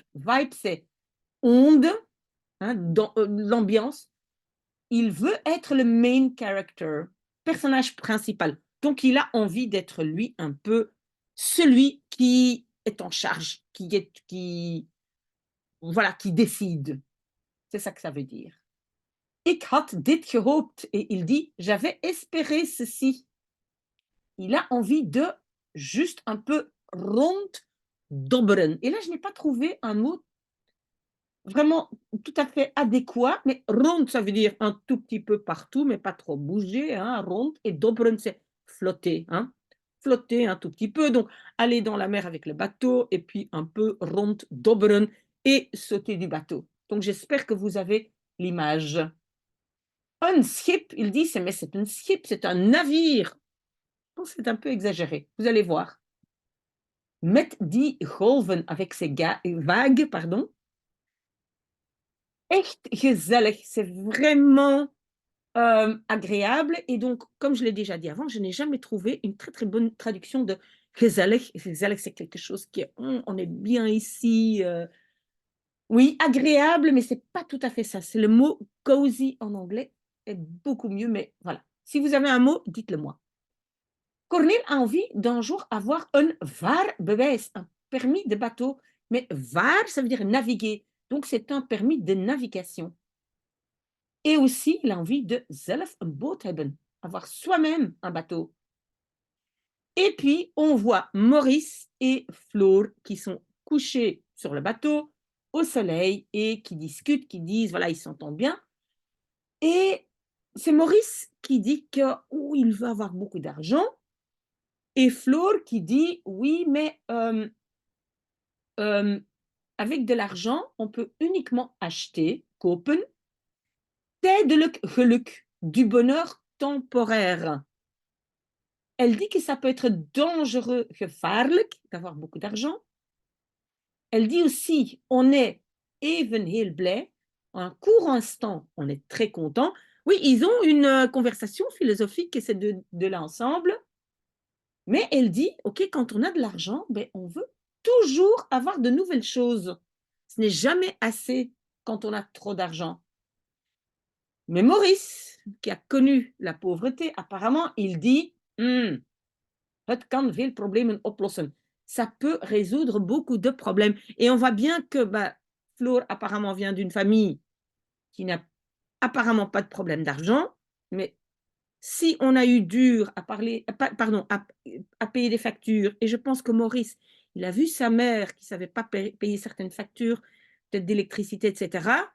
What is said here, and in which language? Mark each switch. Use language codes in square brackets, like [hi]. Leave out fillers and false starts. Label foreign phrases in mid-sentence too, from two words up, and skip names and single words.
[fr] Vibe, c'est onde, hein, dans l'ambiance. Il veut être le [en] main character, [fr] personnage principal. Donc, il a envie d'être lui un peu celui qui est en charge, qui décide. C'est ça que ça veut dire. [nl] Ik had dit gehoopt. [fr] Et il dit, j'avais espéré ceci. Il a envie de juste un peu ronddobberen. Et là, je n'ai pas trouvé un mot vraiment tout à fait adéquat, mais rond, ça veut dire un tout petit peu partout, mais pas trop bouger, hein, rond, et dobberen, c'est flotter, hein, flotter un tout petit peu, donc aller dans la mer avec le bateau, et puis un peu rond, dobberen, et sauter du bateau. Donc j'espère que vous avez l'image. Un schip, il dit, mais c'est un schip, c'est un navire. Oh, c'est un peu exagéré, vous allez voir. [nl] Met die golven, [fr] avec ces vagues, pardon, [nl] echt gezellig, [fr] c'est vraiment agréable. Et donc, comme je l'ai déjà dit avant, je n'ai jamais trouvé une très très bonne traduction de gezellig. Gezellig, c'est quelque chose qui est, on est bien ici. Oui, agréable, mais c'est pas tout à fait ça. C'est le mot cozy en anglais, est beaucoup mieux, mais voilà. Si vous avez un mot, dites-le moi. Corneel a envie d'un jour avoir un vaarbewijs, un permis de bateau. Mais vaar, ça veut dire naviguer. Donc, c'est un permis de navigation. Et aussi, il a envie de [nl] zelf een boot hebben, [fr] avoir soi-même un bateau. Et puis, on voit Maurice et Floor qui sont couchés sur le bateau au soleil et qui discutent, qui disent, voilà, ils s'entendent bien. Et c'est Maurice qui dit qu'il veut avoir beaucoup d'argent. Et Floor qui dit, oui, mais avec de l'argent, on peut uniquement acheter, [nl] kopen, tijdelijk geluk, [fr] du bonheur temporaire. Elle dit que ça peut être dangereux, gevaarlijk, d'avoir beaucoup d'argent. Elle dit aussi, on est [nl] even heel blij, [fr] un court instant, on est très content. Oui, ils ont une conversation philosophique et c'est de l'ensemble. Mais elle dit, OK, quand on a de l'argent, on veut toujours avoir de nouvelles choses. Ce n'est jamais assez quand on a trop d'argent. Mais Maurice, qui a connu la pauvreté, apparemment, il dit, [nl] het kan veel problemen oplossen. [fr] Ça peut résoudre beaucoup de problèmes. Et on voit bien que Floor apparemment vient d'une famille qui n'a apparemment pas de problème d'argent, mais si on a eu dur à payer des factures, et je pense que Maurice, il a vu sa mère qui ne savait pas payer certaines factures, peut-être d'électricité, etc.